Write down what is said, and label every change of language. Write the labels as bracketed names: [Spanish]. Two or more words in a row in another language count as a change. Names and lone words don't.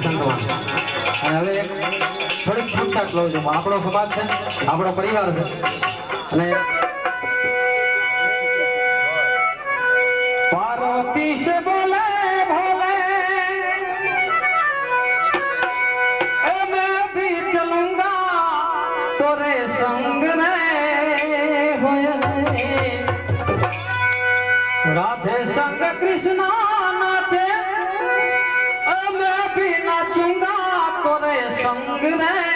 [Gujarati] સંતવાન. અને હવે એક થોડીક છૂટછાટ લઉં છું. આપણો સમાજ છે, આપણો પરિવાર છે અને [Hindi] पार्वती से बोले भोले मैं भी चलूंगा तोरे संग रे राधे संग कृष्णा नाचे मैं भी नाचूंगा तोरे संग रे